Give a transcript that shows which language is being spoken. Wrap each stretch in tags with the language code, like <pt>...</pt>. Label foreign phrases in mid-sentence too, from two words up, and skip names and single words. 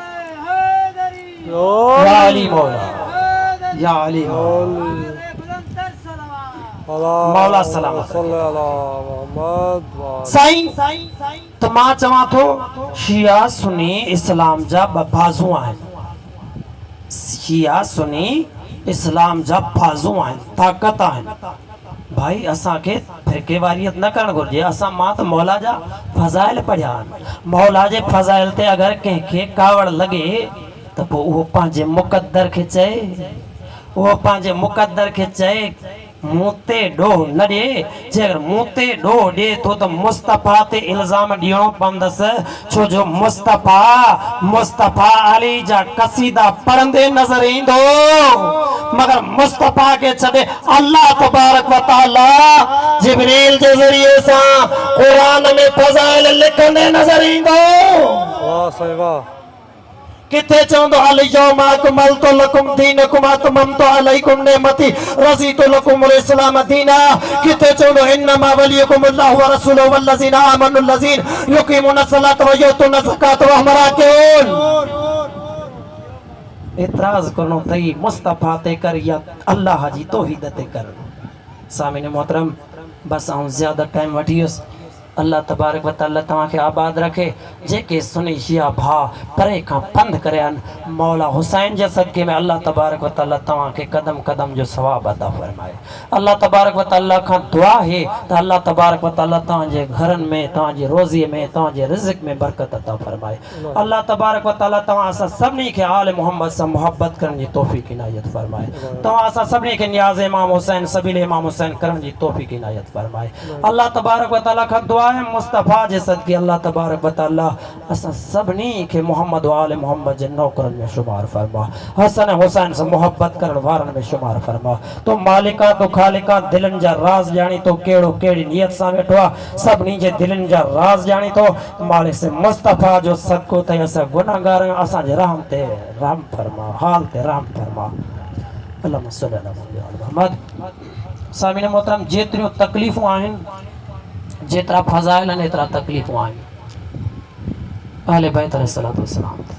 <sd>या अली मौला या अली मौला सलामत साईं तो मां चवां थो शिया सुन्नी इस्लाम जा बाज़ू आहिनि शिया सुन्नी इस्लाम जा बाज़ू आहिनि ताक़त आहिनि भाई असा के फिरके वारियत न करण घुर्जे असा मां तो मौला जा फज़ाइल पढ़िया मौला जे फज़ाइल ते अगर कंहिंखे कावड़ लगे तो वो पंहिंजे मुक़द्दर खे चए वो पंहिंजे मुक़द्दर खे चए मूते डोह न ॾे जे अगर मूते डोह ॾे तो मुस्तफ़ा ते इल्ज़ाम ॾियणो पवंदसि छो जो मुस्तफ़ा अली जा कसीदा पढ़ंदे नज़र ईंदो मगर मुस्तफ़ा के छॾे अल्लाह तबारक व तआला जिब्रील जे ज़रिए सां क़ुरान में फ़ज़ाइल लिखंदे नज़र ईंदो वाह साईं वाह किथे चवंदो</sd> <ar>اليوم أكملت لكم دينكم أتممت عليكم نعمتي رضيت لكم الإسلام دينا</ar> <sd>किथे चवंदो</sd> <ar>إنما وليكم الله ورسوله والذين آمنوا الذين يقيمون الصلاة ويؤتون الزكاة وهم راكعون</ar> <sd>एतराज करणो तई मुस्तफ़ा ते कर या अल्लाह जी तौहीद ते कर सामिन मोहतरम बस आऊं ज्यादा टाइम वठियुस अल्लाह तबारक व तआला तव्हां खे आबाद रखे जेके सुनी शिया भा परे खां पंध करन मौला हुसैन जे सदके में अल्लाह तबारक व तआला तव्हां खे कदम कदम जो सवाब अता फरमाए अल्लाह तबारक व तआला खां दुआ है त अल्लाह तबारक व तआला तव्हां जे घरन में तव्हां जे रोज़ी में तव्हां जे रिज़्क़ में बरकत अता फरमाए अल्लाह तबारक व तआला तव्हां असां सभिनी खे आले मोहम्मद सां मोहब्बत करण जी तौफ़ीक़ इनायत फरमाए तव्हां असां सभिनी खे नियाज़ इमाम हुसैन सबील इमाम हुसैन करण जी तौफ़ीक़ इनायत फरमाए अल्लाह तबारक व तआला खां दुआ है मुस्तफ़ा जे सदके अल्लाह तबारक व तआला असां सभिनी खे मोहम्मद व आले मोहम्मद जे नौकरन में शुमार फरमा हसन हुसैन से मोहब्बत करण वारन में शुमार फरमा तो मालिका तो खालिका दिलन जा राज जानी तो केड़ो केड़ी नियत सां वेठो आ सभिनी जे दिलन जा राज जानी तो मालिक से मुस्तफ़ा जो सदको ते असां गुनाहगार असां जे रहम ते रहम फरमा हाल ते रहम फरमा</sd> <ar>الله صلى الله عليه محمد</ar> <sd>सामिन मोहतरम जेतिरियूं तकलीफ़ूं आहिनि जेतरा फज़ाइल आहिनि एतिरा तकलीफ़ूं आहिनि अहले बैत</sd> <ar>عليه الصلاة والسلام</ar>